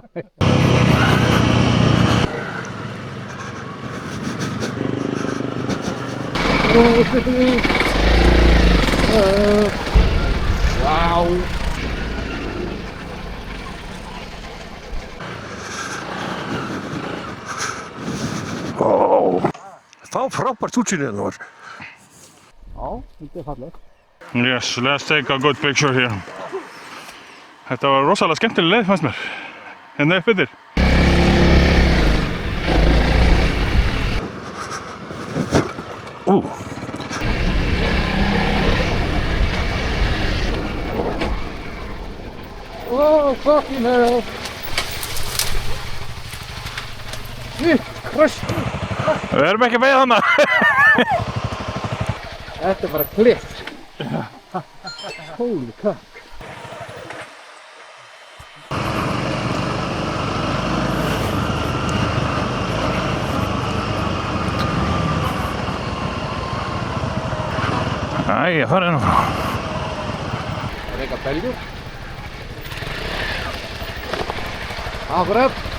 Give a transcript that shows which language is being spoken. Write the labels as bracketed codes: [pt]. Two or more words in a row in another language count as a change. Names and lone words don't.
[en] Wow. [is] Það var frábært útsýni hérna var. Já, þetta fallegt. [en] Yes, let's take a good picture here. [is] Þetta var rosalega skemmtileg leið fannst mér. Hérna upp yfir. [en] Oh, fucking hell. Christ. [is] Við erum ekki með hana. Þetta er bara klipp. [en] Holy cock. [is] Æ, það er nú. Það er eitthvað beljur. Akkurat.